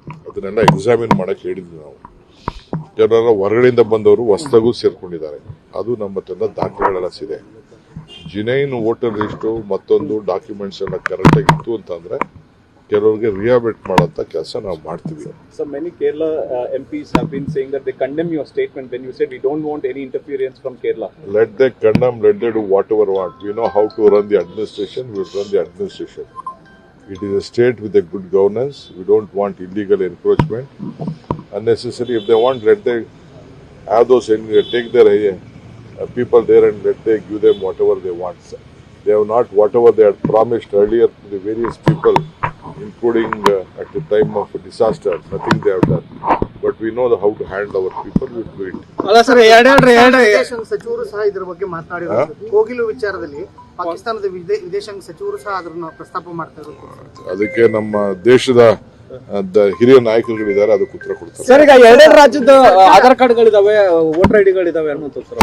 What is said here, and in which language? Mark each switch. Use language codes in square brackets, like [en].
[kn] ಅದನ್ನೆಲ್ಲ ಎಕ್ಸಾಮಿನ್ ಮಾಡಕ್ ಹೇಳಿದ್ವಿ ನಾವು. ಕೆಲವರ ಹೊರಗಡೆಯಿಂದ ಬಂದವರು ಹೊಸದಾಗೂ ಸೇರ್ಕೊಂಡಿದ್ದಾರೆ. ಅದು ನಮ್ಮ ಹತ್ರ ದಾಖಲೆಗಳೆಲ್ಲ ಇದೆ. ಜಿನೈನ್ ವೋಟರ್ ಲಿಸ್ಟು ಮತ್ತೊಂದು ಡಾಕ್ಯುಮೆಂಟ್ಸ್ ಎಲ್ಲ ಕರೆಕ್ಟ್ ಆಗಿತ್ತು ಅಂತಂದ್ರೆ ಕೆಲವರಿಗೆ ರಿಹಾಬಿಲಿಟ್ ಮಾಡೋಂಥ ಕೆಲಸ ನಾವು ಮಾಡ್ತೀವಿ. [en] So many Kerala MPs have been saying that they condemn your statement when you said we don't want any interference from Kerala. Let they condemn, let they do whatever want. We know how to run the administration, we will run the administration. It is a state with a good governance. We don't want illegal encroachment. Unnecessary, if they want, let they have those, take their people there and let they give them whatever they want. They have not whatever they had promised earlier to the various people, including at the time of a disaster, nothing they have done. But we know how to handle our people, we will do it. [kn] ಅಲ್ಲ sir, ವಿದೇಶಾಂಗ ಸಚಿವರು ಸಹ ಇದ್ರ ಬಗ್ಗೆ ಮಾತನಾಡಿರೋದು. ಕೋಗಿಲು ವಿಚಾರದಲ್ಲಿ ಪಾಕಿಸ್ತಾನದ ವಿದೇಶಾಂಗ ಸಚಿವರು ಸಹ ಅದನ್ನ ಪ್ರಸ್ತಾಪ ಮಾಡ್ತಾ ಇರೋದು. ಅದಕ್ಕೆ ನಮ್ಮ ದೇಶದ ಹಿರಿಯ ನಾಯಕರುಗಳಿದ್ದಾರೆ, ಅದಕ್ಕೆ ಉತ್ತರ ಕೊಡ್ತಾರೆ. ಸರ್, ಈಗ ಎರಡೆರಡು ರಾಜ್ಯದ ಆಧಾರ್ ಕಾರ್ಡ್ಗಳಿದಾವೆ, ವೋಟರ್ ಐಡಿಗಳಿದಾವೆ ಅನ್ನೋದು ಸರ್